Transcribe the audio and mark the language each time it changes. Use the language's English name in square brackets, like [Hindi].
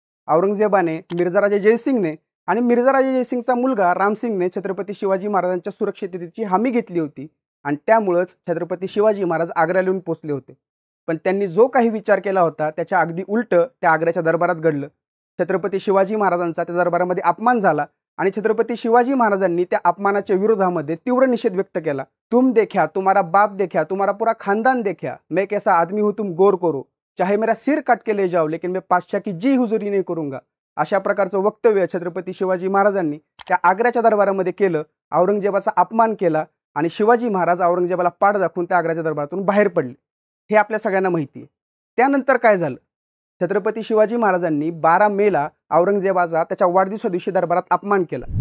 [Marathi] औरंगजेबाने मिर्झाराजे जयसिंगने आणि मिर्झाराजे जयसिंगचा मुलगा रामसिंगने छत्रपती शिवाजी महाराजांच्या सुरक्षिततेची हमी घेतली होती आणि त्यामुळेच छत्रपती शिवाजी महाराज आग्र्याला येऊन पोहोचले होते. पण त्यांनी जो काही विचार केला होता त्याच्या अगदी उलट त्या आग्र्याच्या दरबारात घडलं. छत्रपती शिवाजी महाराजांचा त्या दरबारामध्ये अपमान झाला आणि छत्रपती शिवाजी महाराजांनी त्या अपमानाच्या विरोधामध्ये तीव्र निषेध व्यक्त केला. [Hindi] तुम देखा, तुम्हारा बाप देखा, तुम्हारा पूरा खानदान देखा, मैं कैसा आदमी हूं तुम गौर करो, चाहे मेरा सिर काट के ले जाओ लेकिन मैं पातशाह की जी हुजूरी नहीं करूंगा. [Marathi] अशा प्रकारचं वक्तव्य छत्रपती शिवाजी महाराजांनी त्या आग्र्याच्या दरबारामध्ये केलं. औरंगजेबाचा अपमान केला आणि शिवाजी महाराज औरंगजेबाला पाठ दाखवून त्या आग्र्याच्या दरबारातून बाहेर पडले. हे आपल्या सगळ्यांना माहिती आहे. त्यानंतर काय झालं, छत्रपती शिवाजी महाराजांनी 12 मेला औरंगजेबाचा त्याच्या वाढदिवसा दिवशी दरबारात अपमान केला.